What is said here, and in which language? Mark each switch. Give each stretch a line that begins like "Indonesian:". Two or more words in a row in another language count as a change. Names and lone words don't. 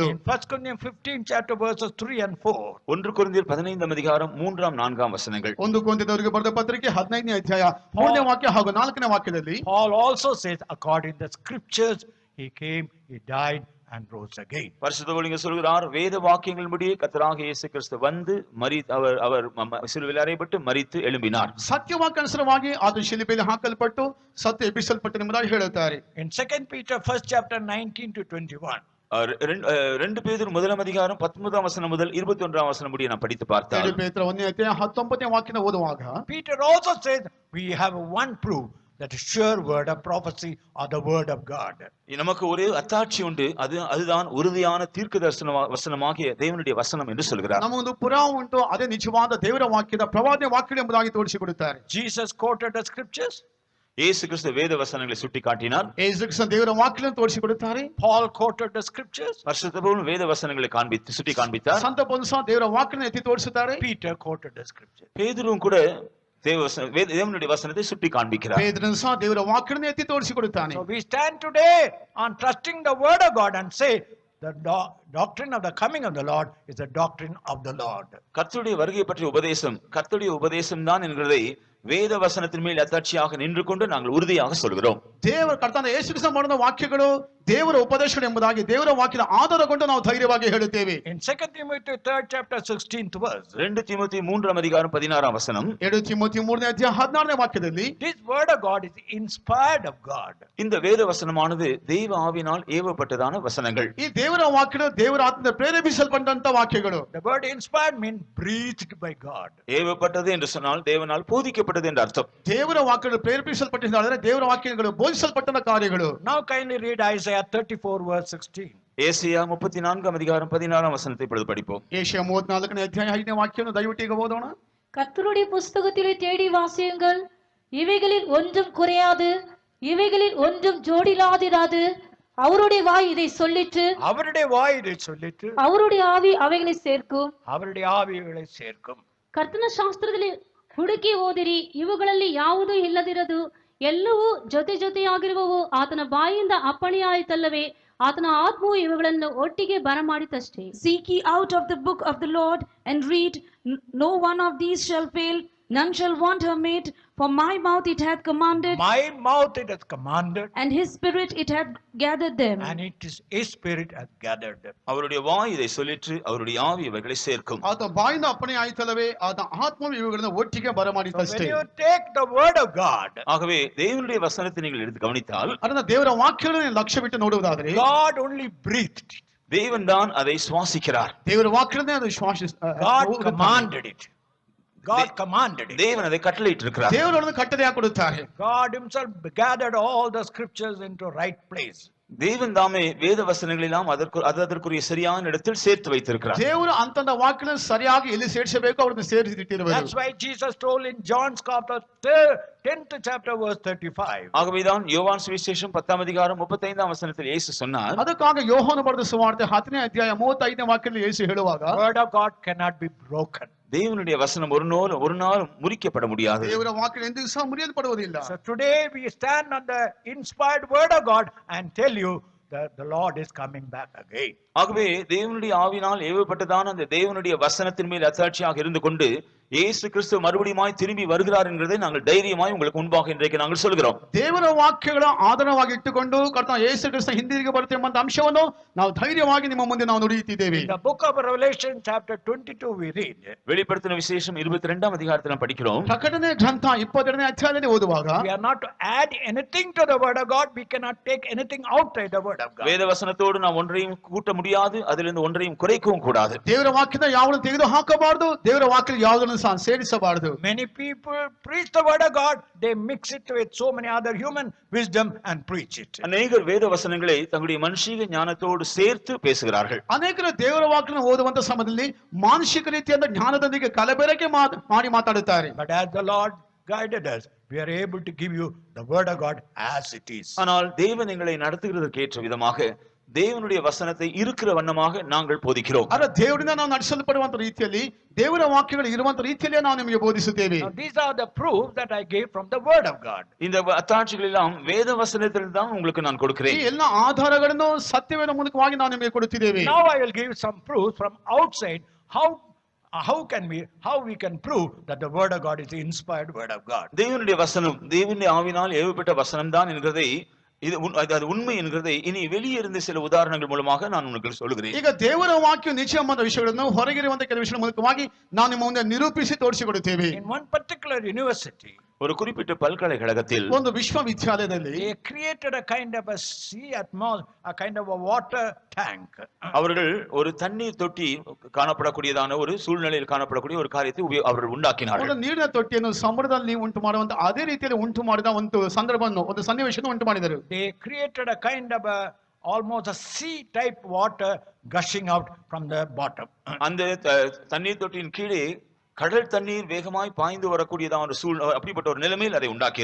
English: In 1 Corinthians 15 chapter verses 3 and 4.
Tamil: 1 ಕೊರಿಂಥಿಯர் 15ಆம் அதிகாரம் 3 4 ವಚನಗಳು.
Kannada: 1 ಕೊರಿಂಥದವರಿಗೆ ಬರೆದ ಪತ್ರಿಕೆ 15ನೇ ಅಧ್ಯಾಯ 3ನೇ ವಾಕ್ಯ ಹಾಗೂ 4ನೇ ವಾಕ್ಯದಲ್ಲಿ
English: Paul also says according to the scriptures he came, he died and rose again.
Tamil: பரிசுத்த பவுல் சொல்கிறார் வேத வாக்கியங்களின்படி கர்த்தராகிய இயேசு கிறிஸ்து வந்து அவர் சிலுவையில் அறையப்பட்டு மரித்து எழும்பினார்.
Kannada: ಸತ್ಯವಾಕ್ಯ ಅನುಸಾರವಾಗಿ ಆತನು ಶಿಲುಬೆಯಲ್ಲಿ ಹಾಕಲ್ಪಟ್ಟು ಸತ್ತು ಎಬ್ಬಿಸಲ್ಪಟ್ಟನು ಎಂಬುದಾಗಿ ಹೇಳುತ್ತಾರೆ.
English: In 2 Peter 1st chapter 19 to 21.
Tamil: 2 பேதுரு 1ஆம் அதிகாரம் 19ஆம் வசனம் முதல் 21ஆம் வசனம் முடிய நாம் படித்து பார்த்தால்
Kannada: 2 ಪೇತ್ರ 1ನೇ ಅಧ್ಯಾಯ 19ನೇ ವಾಕ್ಯನ ಓದುವಾಗ
English: Peter also says we have one proof that sure word of prophecy or the word of God.
Tamil: நமக்கு ஒரே அத்தாட்சி உண்டு, அதுதான் உறுதியான தீர்க்க தரிசன வசனமாகிய தேவனுடைய வசனம் என்று சொல்கிறார்.
Kannada: ನಮಗೊಂದು ಪುರಾವೆ ಉಂಟು, ಅದೇ ನಿಜವಾದ ದೇವರ ವಾಕ್ಯದ ಪ್ರವಾದನೆ ವಾಕ್ಯ ಎಂಬುದಾಗಿ ತೋರಿಸಿಕೊಡುತ್ತಾರೆ.
English: Jesus quoted the scriptures.
Tamil: இயேசு கிறிஸ்து வேத வசனங்களை சுட்டி காட்டினார்.
Kannada: ಯೇಸು ಕ್ರಿಸ್ತನ ದೇವರ ವಾಕ್ಯವನ್ನು ತೋರಿಸಿಕೊಡುತ್ತಾರೆ.
English: Paul quoted the scriptures.
Tamil: பரிசுத்த பவுல் வேத வசனங்களை சுட்டி காண்பித்தார்.
Kannada: ಸಂತ ಪೌಲನು ಸಹ ದೇವರ ವಾಕ್ಯವನ್ನು ಎತ್ತಿ ತೋರಿಸುತ್ತಾರೆ.
English: Peter quoted the scriptures.
Tamil: பேதுருவும் கூட தேவனுடைய வசனத்தை சுட்டி காண்பிக்கிறார்.
Kannada: ಪೇತ್ರನು ಸಹ ದೇವರ ವಾಕ್ಯವನ್ನು ಎತ್ತಿ ತೋರಿಸಿಕೊಡುತ್ತಾನೆ.
English: So we stand today on trusting the word of God and say the doctrine of the coming of the Lord is the doctrine of the Lord.
Tamil: கர்த்தருடைய வருகை பற்றிய உபதேசம் கர்த்தருடைய உபதேசம் தான் என்கிறதை வேத வசனத்தின் மேல் அத்தாட்சியாக நின்று கொண்டு நாங்கள் உறுதியாக சொல்கிறோம்.
Kannada: ದೇವರ ಕರ್ತನಾದ ಯೇಸು ಕ್ರಿಸ್ತನ ಮಾಡಿದ ವಾಕ್ಯಗಳು ದೇವರ ಉಪದೇಶಗಳು ಎಂಬುದಾಗಿ ದೇವರ ವಾಕ್ಯದ ಆಧಾರಗೊಂಡು ನಾವು ಧೈರ್ಯವಾಗಿ ಹೇಳುತ್ತೇವೆ.
English: In 2 Timothy 3rd chapter 16th verse,
Tamil: 2 தீமோத்தேயு 3ஆம் அதிகாரம் 16ஆம் வசனம்,
Kannada: 2 ತಿಮೋಥಿ 3ನೇ ಅಧ್ಯಾಯ 16ನೇ ವಾಕ್ಯದಲ್ಲಿ
English: this word of God is inspired of God.
Tamil: இந்த வேத வசனமானது தேவ ஆவியினால் ஏவப்பட்டதான வசனங்கள்.
Kannada: ಈ ದೇವರ ವಾಕ್ಯಗಳು ದೇವರ ಆತ್ಮದಿಂದ ಪ್ರೇರೇಪಿಸಲ್ಪಟ್ಟಂತ ವಾಕ್ಯಗಳು.
English: The word inspired means breathed by God.
Tamil: ஏவப்பட்டது என்று சொன்னால் தேவனால் போதிக்கப்பட்டது என்று அர்த்தம்.
Kannada: ದೇವರ ವಾಕ್ಯಗಳು ಪ್ರೇರೇಪಿಸಲ್ಪಟ್ಟಿದ್ದಾರೆ, ದೇವರ ವಾಕ್ಯಗಳು ಬೋಧಿಸಲ್ಪಟ್ಟಂತ ಕಾರ್ಯಗಳು.
English: Now kindly read Isaiah 34 verse 16.
Tamil: ஏசாயா 34ஆம் அதிகாரம் 16ஆம் வசனத்தை இப்பொழுது படிப்போம்.
Kannada: ಏಷಯ 34ನೇ ಅಧ್ಯಾಯ 5ನೇ ವಾಕ್ಯವನ್ನು ದಯವಿಟ್ಟು ಈಗ ಓದೋಣ.
Tamil: கர்த்தருடைய புஸ்தகத்திலே தேடி வாசியுங்கள், இவைகளில் ஒன்றும் குறையாது, இவைகளில் ஒன்றும் ஜோடிலாதிராது. அவருடைய வாய் இதை சொல்லிற்று, அவருடைய வாய் இதை சொல்லிற்று, அவருடைய ஆவி அவைகளை சேர்க்கும். அவருடைய ஆவிகளை சேர்க்கும்.
Kannada: ಕರ್ತನ ಶಾಸ್ತ್ರದಲ್ಲಿ ಹುಡುಕಿ ಓದಿರಿ, ಇವುಗಳಲ್ಲಿ ಯಾವುದೂ ಇಲ್ಲದಿರದು, ಎಲ್ಲವೂ ಜೊತೆ ಜೊತೆಯಾಗಿರುವವು. ಆತನ ಬಾಯಿಂದ ಅಪ್ಪಣೆಯಾಯಿತಲ್ಲವೇ, ಆತನ ಆತ್ಮವು ಇವುಗಳನ್ನು ಒಟ್ಟಿಗೆ ಬರಮಾಡಿತಷ್ಟೇ.
English: Seek ye out of the book of the Lord and read, no one of these shall fail, none shall want her mate, for my mouth it hath commanded, My mouth it has commanded, and his spirit it hath gathered them. and it is his spirit hath gathered them.
Tamil: அவருடைய வாய் இதை சொல்லிற்று, அவருடைய ஆவி இவைகளை சேர்க்கும்.
Kannada: ಆತ ಬಾಯಿಂದ ಅಪ್ಪಣೆ ಆಯ್ತಲ್ಲವೇ, ಆತ ಆತ್ಮವು ಇವುಗಳನ್ನು ಒಟ್ಟಿಗೆ
English: So
Kannada: ಬರಮಾಡಿತಷ್ಟೇ.
English: when you take the word of God,
Tamil: ஆகவே தேவனுடைய வசனத்தை நீங்கள் எடுத்து கவனித்தால்,
Kannada: ಅದನ್ನ ದೇವರ ವಾಕ್ಯಗಳನ್ನು ಲಕ್ಷ್ಯ ಬಿಟ್ಟು ನೋಡುವುದಾದರೆ
English: God only breathed it.
Tamil: தேவன் தான் அதை சுவாசிக்கிறார்.
Kannada: ದೇವರ ವಾಕ್ಯಗಳನ್ನೇ ಅದು
English: God commanded it. God commanded it.
Tamil: தேவன் அதை கட்டளையிட்டு இருக்கிறார்.
Kannada: ದೇವರನ್ನು ಕಟ್ಟದೆಯಾಗಿ ಕೊಡುತ್ತಾರೆ.
English: God himself gathered all the scriptures into right place.
Tamil: தேவன் தாமே வேத வசனங்கள் எல்லாம் அதற்குரிய சரியான இடத்தில் சேர்த்து வைத்திருக்கிறார்.
Kannada: ದೇವರು ಅಂತಂದ ವಾಕ್ಯಗಳನ್ನು ಸರಿಯಾಗಿ ಎಲ್ಲಿ ಸೇರಿಸಬೇಕು ಅವರನ್ನು ಸೇರಿಸಿಟ್ಟಿರುವರು.
English: That's why Jesus told in John's Gospel 10th chapter verse 35.
Tamil: ஆகவேதான் யோவான் சுவிசேஷம் 10ஆம் அதிகாரம் 35ஆம் வசனத்தில் இயேசு சொன்னார்,
Kannada: ಅದಕ್ಕಾಗಿ ಯೋಹಾನ ಬರೆದ ಸುವಾರ್ತೆ 10ನೇ ಅಧ್ಯಾಯ 35ನೇ ವಾಕ್ಯದಲ್ಲಿ ಯೇಸು ಹೇಳುವಾಗ,
English: Word of God cannot be broken.
Tamil: தேவனுடைய வசனம் ஒரு நாள் முறிக்கப்பட முடியாது.
Kannada: ದೇವರ ವಾಕ್ಯ ಎಂದಿಗೂ ಸಹ ಮುರಿಯಲ್ಪಡುವುದಿಲ್ಲ.
English: So today we stand on the inspired word of God and tell you that the Lord is coming back again.
Tamil: ஆகவே தேவனுடைய ஆவினால் ஏவப்பட்டதான அந்த தேவனுடைய வசனத்தின் மேல் அத்தாட்சியாக இருந்து கொண்டு இயேசு கிறிஸ்து மறுபடியுமாய் திரும்பி வருகிறார் என்கிறதை நாங்கள் தைரியமாய் உங்களுக்கு முன்பாக இன்றைக்கு நாங்கள் சொல்கிறோம்.
Kannada: ದೇವರ ವಾಕ್ಯಗಳ ಆಧಾರವಾಗಿ ಇಟ್ಟುಕೊಂಡು ಕರ್ತನ ಯೇಸು ಕ್ರಿಸ್ತ ಹಿಂದಿರುಗಿ ಬರುತ್ತಾರೆ ಎಂಬ ಅಂಶವನ್ನು ನಾವು ಧೈರ್ಯವಾಗಿ ನಿಮ್ಮ ಮುಂದೆ ನಾವು ನುಡಿಯುತ್ತಿದ್ದೇವೆ.
English: In the book of Revelation chapter 22 we read,
Tamil: வெளிப்படுத்தின விசேஷம் 22ஆம் அதிகாரத்தில் நாம் படிக்கிறோம்.
Kannada: ಪ್ರಕಟಣೆ ಗ್ರಂಥ 22ನೇ ಅಧ್ಯಾಯದಲ್ಲಿ ಓದುವಾಗ,
English: we are not to add anything to the word of God, we cannot take anything outside the word of God.
Tamil: வேத வசனத்தோடு நாம் ஒன்றையும் கூட்ட முடியாது, அதிலிருந்து ஒன்றையும் குறைக்கவும் கூடாது.
Kannada: ದೇವರ ವಾಕ್ಯದ ಯಾವುದನ್ನು ತೆಗೆದು ಹಾಕಬಾರದು, ದೇವರ ವಾಕ್ಯದ ಯಾವುದನ್ನು ಸಹ ಸೇರಿಸಬಾರದು.
English: Many people preach the word of God, they mix it with so many other human wisdom and preach it.
Tamil: அநேகர் வேத வசனங்களை தங்களுடைய மனுஷீக ஞானத்தோடு சேர்த்து பேசுகிறார்கள்.
Kannada: ಅನೇಕರು ದೇವರ ವಾಕ್ಯವನ್ನು ಓದುವಂತ ಸಮಯದಲ್ಲಿ ಮಾನಸಿಕ ರೀತಿಯಾದ ಜ್ಞಾನದೊಂದಿಗೆ ಕಲಬೆರಕೆ ಮಾಡಿ ಮಾತಾಡುತ್ತಾರೆ.
English: But as the Lord guided us, we are able to give you the word of God as it is.
Tamil: ஆனால் தேவன் எங்களை நடத்துகிறதற்கு ஏற்ற விதமாக தேவனுடைய வசனத்தை இருக்கிற வண்ணமாக நாங்கள் போதிக்கிறோம்.
Kannada: ಆದರೆ ದೇವರಿಂದ ನಾವು ನಡೆಸಲ್ಪಡುವಂತ ರೀತಿಯಲ್ಲಿ ದೇವರ ವಾಕ್ಯಗಳು ಇರುವಂತ ರೀತಿಯಲ್ಲೇ ನಾವು ನಿಮಗೆ ಬೋಧಿಸುತ್ತೇವೆ.
English: Now these are the proofs that I gave from the word of God.
Tamil: இந்த அத்தாட்சிகள் எல்லாம் வேத வசனத்தில் தான் உங்களுக்கு நான்
Kannada: ಈ
Tamil: கொடுக்கிறேன்.
Kannada: ಎಲ್ಲ ಆಧಾರಗಳನ್ನು ಸತ್ಯವೇದ ಮೂಲಕವಾಗಿ ನಾವು ನಿಮಗೆ ಕೊಡುತ್ತಿದ್ದೇವೆ.
English: Now I will give some proofs from outside how we can prove that the word of God is the inspired word of God.
Tamil: தேவனுடைய வசனம் தேவனுடைய ஆவினால் ஏவப்பட்ட வசனம் தான் என்கிறதை அது உண்மை என்கிறதை இனி வெளியே இருந்து சில உதாரணங்கள் மூலமாக நான் உங்களுக்கு சொல்லுகிறேன்.
Kannada: ಈಗ ದೇವರ ವಾಕ್ಯ ನಿಜ ಎಂಬ ವಿಷಯಗಳನ್ನು ಹೊರಗಿರುವಂತ ಕೆಲವು ವಿಷಯಗಳ ಮೂಲಕವಾಗಿ ನಾವು ನಿಮ್ಮ ಮುಂದೆ ನಿರೂಪಿಸಿ ತೋರಿಸಿಕೊಡುತ್ತೇವೆ.
English: In one particular university,
Tamil: ஒரு குறிப்பிட்ட பல்கலைக்கழகத்தில்
Kannada: ಒಂದು ವಿಶ್ವವಿದ್ಯಾಲಯದಲ್ಲಿ
English: they created a kind of a sea atmosphere, a kind of a water tank.
Tamil: அவர்கள் ஒரு தண்ணீர் தொட்டி காணப்படக்கூடியதான ஒரு சூழ்நிலையில் காணப்படக்கூடிய ஒரு காரியத்தை அவர்கள் உண்டாக்கினார்கள்.
Kannada: ಒಂದು ನೀರಿನ ತೊಟ್ಟಿಯನ್ನು ಸಮುದ್ರದಲ್ಲಿ ಉಂಟು ಮಾಡುವಂತ ಅದೇ ರೀತಿಯಲ್ಲಿ ಉಂಟು ಮಾಡಿದ ಒಂದು ಸಂದರ್ಭವನ್ನು ಒಂದು ಸನ್ನಿವೇಶವನ್ನು ಉಂಟು ಮಾಡಿದರು.
English: They created a kind of a almost a sea type water gushing out from the bottom.
Tamil: அந்த தண்ணீர் தொட்டியின் கீழே கடல் தண்ணீர் வேகமாய் பாய்ந்து வரக்கூடியதான ஒரு அப்படிப்பட்ட ஒரு நிலைமையில் அதை உண்டாக்கி